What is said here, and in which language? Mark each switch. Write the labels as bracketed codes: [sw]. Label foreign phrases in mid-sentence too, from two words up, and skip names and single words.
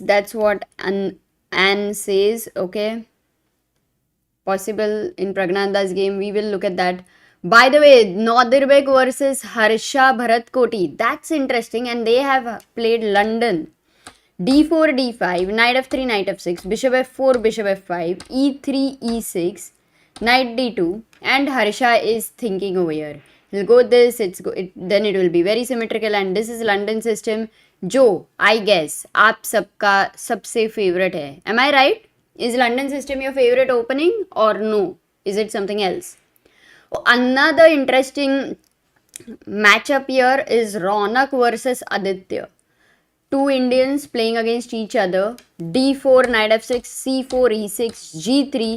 [en] That's what Anne says. Okay. Possible in Praggnanandhaa's game. We will look at that. By the way, Nodirbek versus Harsha Bharatkoti. That's interesting. And they have played London. d4, d5, knight f3, knight f6, bishop f4, bishop f5, e3, e6, knight d2, and Harsha is thinking over here. He'll go this, then it will be very symmetrical, and this is London system. Jo, I guess, [hi] आप सबका सबसे favorite है. [en] Am I right? Is London system your favorite opening or no? Is it something else? Another interesting matchup here is Ronak versus Aditya. Two Indians playing against each other. d4, knight f6, c4, e6, g3.